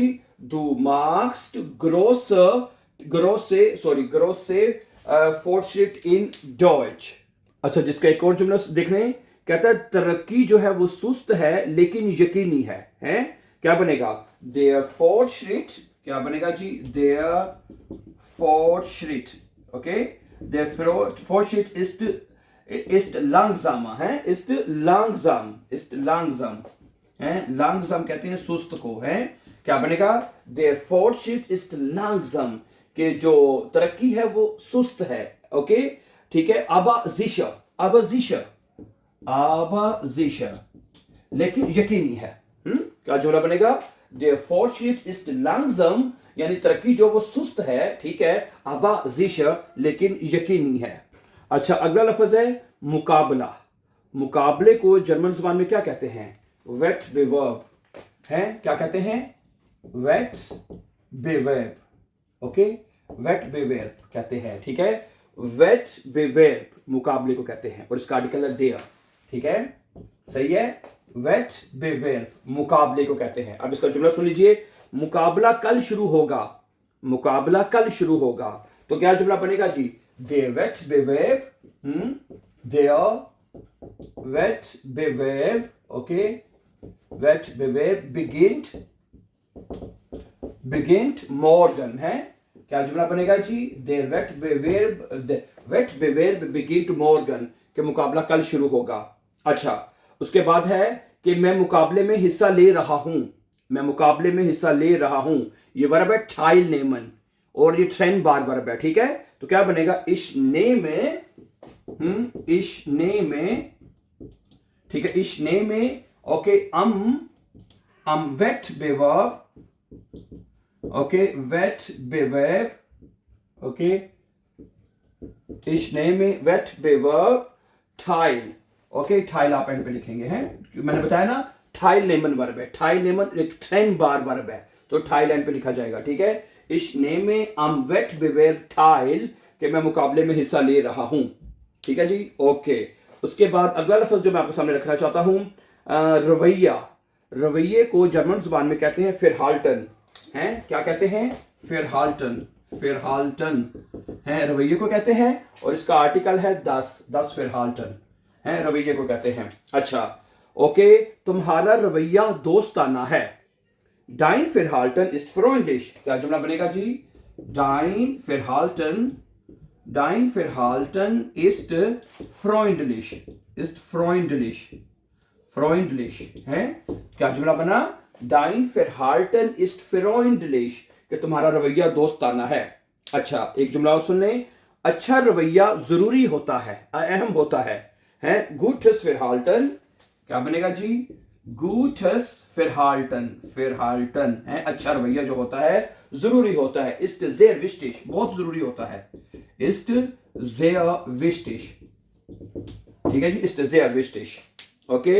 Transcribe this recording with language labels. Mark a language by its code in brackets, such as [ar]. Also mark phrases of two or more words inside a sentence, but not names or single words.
[de] Du machst große Fortschritt in Deutsch. [hi] अच्छा, जिसका एक और जुमला देख लें, कहता है तरक्की जो है वो सुस्त है लेकिन यकीनी है? क्या बनेगा? [de] Der Fortschritt, [hi] क्या बनेगा जी? [de] Der Fortschritt, ओके, Der Fortschritt ist langsamer है, ist langsam है, langsam [hi] कहते हैं सुस्त को, [de] है। [hi] क्या बनेगा? [de] Der Fortschritt ist langsam, [hi] कि जो तरक्की है वो सुस्त है, ओके, ठीक है। [de] aber sicher, [hi] लेकिन यकीनी है। क्या जुमला बनेगा? [de] Der Fortschritt ist langsam, [hi] यानी तरक्की जो वो सुस्त है, ठीक है, [de] aber sicher, [hi] लेकिन यकीनी है। अच्छा, अगला लफ्ज है मुकाबला। मुकाबले को जर्मन जुबान में क्या कहते हैं? वेटबेवर्ब है। क्या कहते हैं? वेटबेवर्ब, ओके, वेटबेवर्ब कहते हैं, ठीक है। वेटबेवर्ब मुकाबले को कहते हैं, और इसका आर्टिकल है देयर, ठीक है, सही है। वेटबेवर्ब मुकाबले को कहते हैं। अब इसका जुमला सुन लीजिए, मुकाबला कल शुरू होगा, मुकाबला कल शुरू होगा, तो क्या जुमला बनेगा जी? [de] Der Wettbewerb, der Wettbewerb, okay, Wettbewerb beginnt morgen है। [hi] क्या जुमला बनेगा जी? [de] Der Wettbewerb beginnt morgen, [hi] कि मुकाबला कल शुरू होगा। अच्छा, उसके बाद है कि मैं मुकाबले में हिस्सा ले रहा हूं, मैं मुकाबले में हिस्सा ले रहा हूं, ये वर्ब है teilnehmen, और ये [de] trennbar [hi] वर्ब है, ठीक है। तो क्या बनेगा? [de] ich nehme, [hi] ठीक है, [de] ich nehme, [hi] ओके, [de] am Wettbewerb, [hi] ओके, Wettbewerb, ओके, [de] ich nehme Wettbewerb teil, [hi] ओके, teil आप एंड पे लिखेंगे, हैं, मैंने बताया ना teilnehmen वर्ब है, teilnehmen एक [de] trennbar [hi] वर्ब है, तो teil एंड पे लिखा जाएगा, ठीक है। [de] Ich nehme am Wettbewerb teil, [hi] कि मैं मुकाबले में हिस्सा ले रहा हूं, ठीक है जी, ओके। उसके बाद अगला लफ्ज जो मैं आपके सामने रखना चाहता हूं, रवैया। रवैये को जर्मन जुबान में कहते हैं फिरहाल्टन, हैं, क्या कहते हैं? फिरहाल्टन है, रवैये को कहते हैं, और इसका आर्टिकल है [de] das Verhalten [hi] है, रवैये को कहते हैं। अच्छा, ओके, तुम्हारा रवैया दोस्ताना है। [de] Dein Verhalten ist freundlich, [hi] क्या जुमला बनेगा जी? [de] Dein Verhalten ist freundlich, [hi] है। क्या जुमला बना? [de] Dein Verhalten ist freundlich, [hi] कि तुम्हारा रवैया दोस्ताना है। अच्छा, एक जुमला और सुन लें, अच्छा रवैया जरूरी होता है, अहम होता है, [de] Gutes Verhalten, [hi] क्या बनेगा जी? [de] Gutes Verhalten [hi] है, अच्छा रवैया जो होता है जरूरी होता है, [de] ist sehr wichtig, [hi] बहुत जरूरी होता है, [de] ist sehr wichtig, [hi] ठीक है जी, [de] ist sehr wichtig, [hi] ओके।